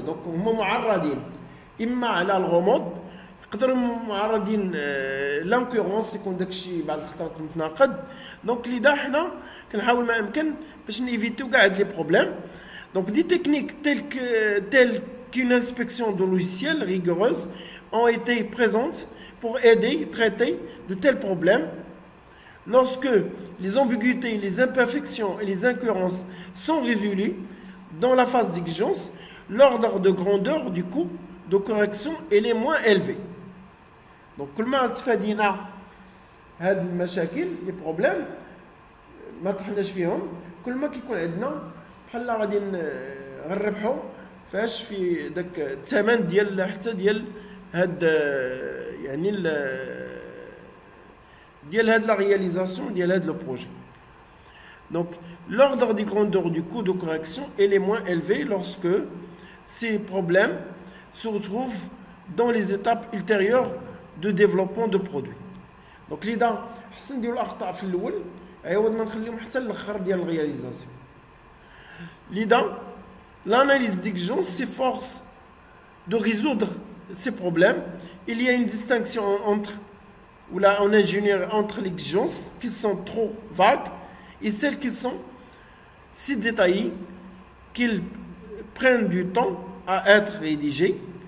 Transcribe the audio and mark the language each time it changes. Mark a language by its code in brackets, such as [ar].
[ar] دونك هما معرضين اما على الغموض، يقدروا معرضين لانكورونس يكون داكشي بعض الخطرات متناقض. دونك لذا حنا كنحاول ما امكن باش نيفيتيو كاع هاد لي بروبليم. [fr] دونك دي تكنيك telles qu'une inspection de logiciels rigoureuse ont été présentes pour aider à traiter de tels problèmes. Lorsque les ambiguïtés, les imperfections et les incohérences sont résolues dans la phase d'exigence, l'ordre de grandeur du coût de correction est moins élevé. [ar] Donc, كل ما تفادينا هاد المشاكل لي بروبليم ما طحناش فيهم، كل ما كيكون عندنا بحال غادي نربحوا فاش في داك الثمن ديال حتى ديال هاد يعني ديال هاد لا réalisation ديال هاد لو بروجي. [fr] Donc, l'ordre de grandeur du coût de correction est moins élevé lorsque ces problèmes se retrouvent dans les étapes ultérieures de développement de produits. [ar] Donc, لذا حسن نديرو الأخطاء في الأول عوض ما نخليهم حتى الآخر ديال الرياليزاسيون. [fr] لذا l'analyse d'exigence s'efforce de résoudre ces problèmes. Il y a une distinction entre ou là en ingénierie entre les exigences qui sont trop vagues et celles qui sont si détaillées qu'ils prennent du temps à être rédigées.